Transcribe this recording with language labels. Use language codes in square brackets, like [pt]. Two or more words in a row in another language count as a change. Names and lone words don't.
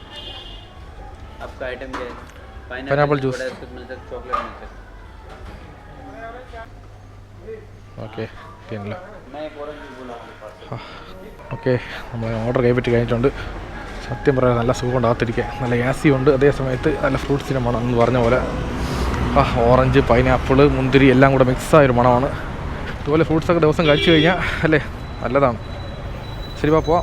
[hi] आपका आइटम क्या है? पाइनएप्पल जूस मिलता है, चॉकलेट मिलता है. [ml] ഓക്കെ, തീർന്നല്ലോ. [hi] मैं एक और भी बोला आपके पास. [ml] ഓക്കെ, നമ്മൾ ഓർഡർ കൈപ്പറ്റി കഴിഞ്ഞിട്ടുണ്ട്. സത്യം പറയാൻ നല്ല സുഖം ഉണ്ടാകത്തിരിക്കുക, നല്ല യാസി ഉണ്ട്, അതേ സമയത്ത് നല്ല ഫ്രൂട്ട്സിൻ്റെ മണം എന്ന് പറഞ്ഞ പോലെ. ഓറഞ്ച്, പൈനാപ്പിൾ, മുന്തിരി എല്ലാം കൂടെ മിക്സായൊരു മണമാണ്. ഇതുപോലെ ഫ്രൂട്ട്സൊക്കെ ദിവസം കഴിച്ചു കഴിഞ്ഞാൽ അല്ലേ നല്ലതാണ്. ശരി, പോവാം.